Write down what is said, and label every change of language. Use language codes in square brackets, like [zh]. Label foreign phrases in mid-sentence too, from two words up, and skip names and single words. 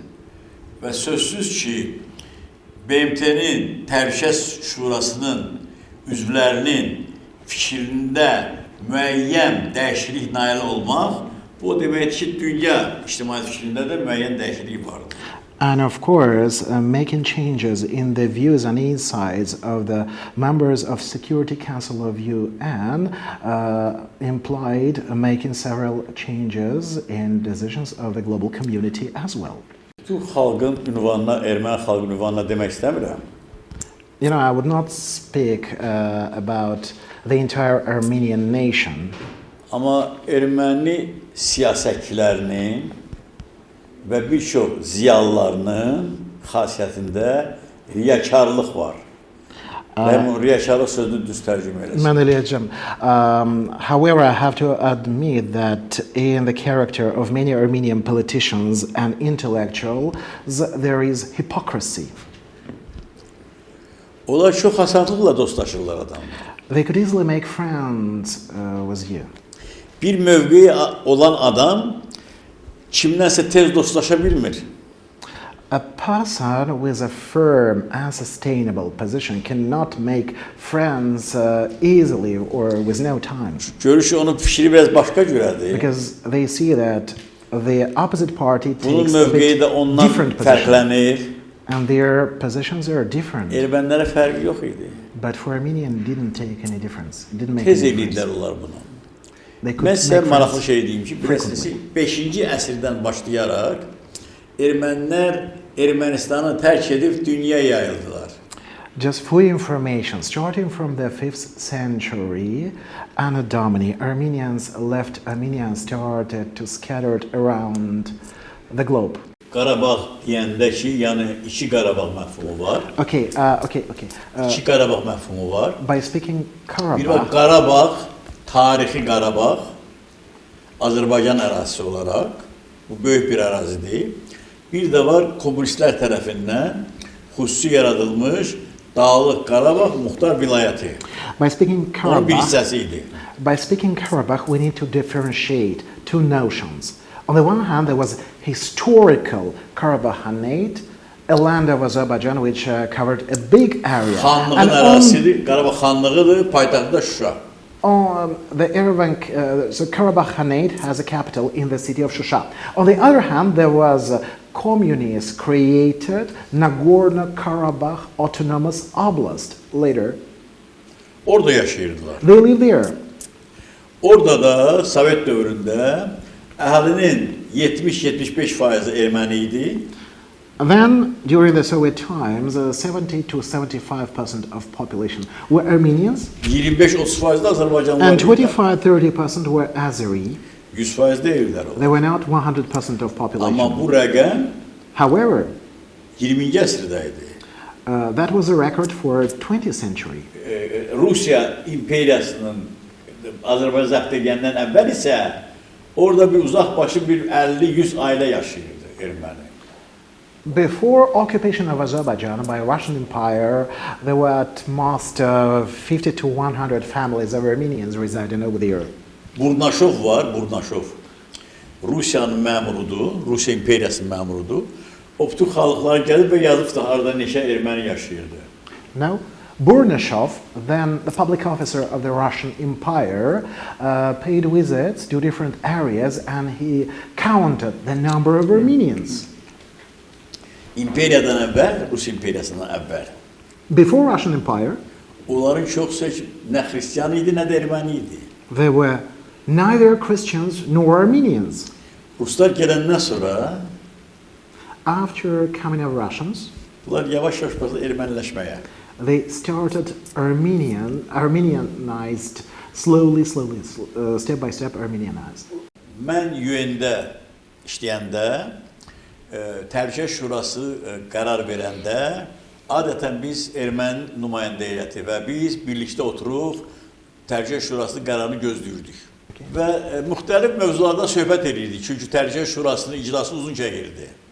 [az] Və sözsüz ki, BMT-nin Təhlükəsizlik Şurasının üzvlərinin fikrində müəyyən dəyişiklik nail olmaq, bu deməkdir ki, dünya ictimai fikrində də müəyyən dəyişiklik vardır. [en] And of course, making changes in the views and insights of the members of Security Council of UN implied making several changes in decisions of the global community as well. [az] Türk xalqın ünvanına, erməni xalqın ünvanına demək istəmirəm. [en] You know, I would not speak about the entire Armenian nation. [az] Amma erməni siyasətçilərinin və bir çox ziyalılarının xasiyyətində riyakarlıq var. Və bu riyakarlıq sözünü düz tərcümə eləsin. Mən eləyəcəm. [en] However, I have to admit that in the character of many Armenian politicians and intellectuals, there is hypocrisy. [az] Onlar çox asanlıqla dostlaşırlar adamlar. [en] They could easily make friends with you. [az] Bir mövqeyi olan adam kimdənsə tez dostlaşa bilmir. [en] A person with a firm and sustainable position cannot make friends easily or with no time. [az] Görüşü onun fikri biraz başqa cürədir. [en] Because they see that the opposite party [az] Bunun [en] takes a [az] mövqeyi [en] bit [az] də ondan [en] different position. [az] fərqlənir. [en] And their positions are different. [az] Ermənilərə fərqi yox idi. [en] But for Armenian, didn't take any difference. It didn't make [az] Tez [en] any [az] edirdilər [en] difference. [az] onlar bunu. [en] They could [az] Mən sizə [en] make [az] maraqlı [en] friends. [az] şey deyim ki, bilirsiniz, 5-ci əsrdən başlayaraq ermənilər Ermənistanı tərk edib dünyaya yayıldılar. [en] Just for information, starting from the 5th century, [la] Anno Domini, [en] Armenians left Armenia and started to scatter around the globe. [az] Qarabağ deyəndə ki, yəni iki Qarabağ məfhumu var. [en] Okay. [az] İki Qarabağ məfhumu var. [en] By speaking [az] Bir var [en] Karabakh, [az] Qarabağ, tarixi Qarabağ, Azərbaycan ərazisi olaraq, bu böyük bir ərazidir. Bir də var kommunistlər tərəfindən xüsusi yaradılmış Dağlıq Qarabağ Muxtar Vilayəti. [en] By speaking [az] Onun bir [en] Karabakh, [az] hissəsi idi. [en] by speaking Karabakh, we need to differentiate two notions. On the one hand, there was historical Karabakhanate, a land of Azerbaijan which covered a big area. [az] Xanlığın [en] And [az] ərazisidir, Qarabağ xanlığıdır, paytaxtı da Şuşa. [en] the Yerevan, so Karabakh Khanate has a capital in the city of Shusha. On the other hand, there was a communist created Nagorno-Karabakh Autonomous Oblast later. [az] Orada yaşayırdılar. [en] They lived there. [az] Orada da Sovet dövründə əhalinin 70-75% erməni idi. [en] And then, during the Soviet times, 70 to 75% of population were Armenians, [az] 25-30% da Azərbaycanlılar [en] and [az] idi. [en] 25-30% were Azeri. [az] 100% deyirlər o. [en] They were not 100% of population. [az] Amma bu rəqəm [en] However, [az] 20-ci əsrdə idi. [en] that was a record for 20th century. [az] Rusiya imperiyasının Azərbaycan zəbt edəndən əvvəl isə orada bir uzaq başı bir 50-100 ailə yaşayırdı erməni. [en] Before occupation of Azerbaijan by Russian Empire, there were at most 50 to 100 families of Armenians residing over there. [az] Burnaşov var, Burnaşov. Rusiyanın məmurudur, Rusiya imperiyasının məmurudur. O bütün xalqlar gəlib və yazıb da harada neçə erməni yaşayırdı. [en] Now, Burnashov, then the public officer of the Russian Empire, paid visits to different areas and he counted the number of Armenians. [az] İmperiyadan əvvəl, Rus imperiyasından əvvəl, [en] Before Russian Empire, [az] onların çoxsu nə xristiyan idi, nə də erməni idi. [en] there were neither Christians nor Armenians. [az] Ruslar gələndən sonra [en] After coming of Russians, [az] bunlar yavaş-yavaş başladı erməniləşməyə. [en] they started Armenianized, slowly, step by step Armenianized. [az] Mən UN-də işləyəndə, Təhlükəsizlik Şurası qərar verəndə, adətən biz erməni nümayəndə heyəti və biz birlikdə oturub Təhlükəsizlik Şurasının qərarını gözləyirdik. Və müxtəlif mövzulardan söhbət edirdik, çünki Təhlükəsizlik Şurasının iclası uzun çəkirdi.